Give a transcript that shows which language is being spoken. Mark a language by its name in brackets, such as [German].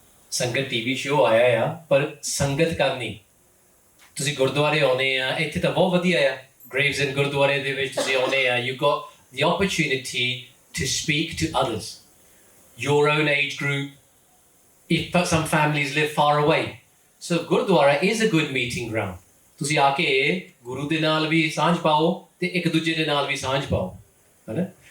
[Punjabi] ਸੰਗਤ TV show ਆਇਆ ਆ, ਪਰ ਸੰਗਤ ਕਰਨੀ, ਤੁਸੀਂ ਗੁਰਦੁਆਰੇ ਆਉਂਦੇ ਆ, ਇੱਥੇ ਤਾਂ ਬਹੁਤ ਵਧੀਆ ਆ, ਗ੍ਰੇਵਸ ਐਂਡ ਗੁਰਦੁਆਰੇ ਦੇ ਵਿੱਚ ਤੁਸੀਂ ਆਉਂਦੇ ਆ, [English] you got the opportunity to speak to others, your own age group, if some families live far away. So Gurdwara is a good meeting ground. [Punjabi] ਤੁਸੀਂ ਆ ਕੇ ਗੁਰੂ ਦੇ ਨਾਲ ਵੀ ਸਾਂਝ ਪਾਓ ਤੇ ਇੱਕ ਦੂਜੇ ਦੇ ਨਾਲ ਵੀ ਸਾਂਝ ਪਾਓ, ਹੈ ਨਾ।